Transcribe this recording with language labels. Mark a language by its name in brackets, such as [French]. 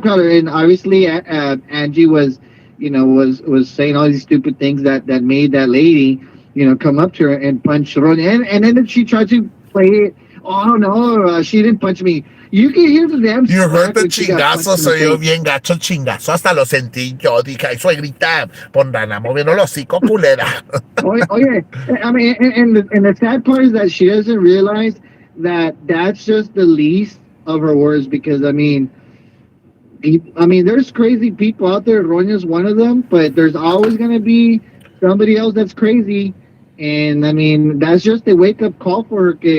[English] And obviously, Angie was saying all these stupid things that made that lady, come up to her and punch Ron. And then she tried to play it. Oh no, she didn't punch me. You can hear the damn. You heard the chingazo, [Spanish] se oyó bien gacho el chingazo, hasta lo sentí yo. Dije, ay, suegrita, pondrán moviendo los hocico, culera. [English] Oye, I mean, and the sad part is that she doesn't realize that that's just the least of her words, because there's crazy people out there. Ronya's one of them, but there's always gonna be somebody else that's crazy, and that's just a wake up call for her.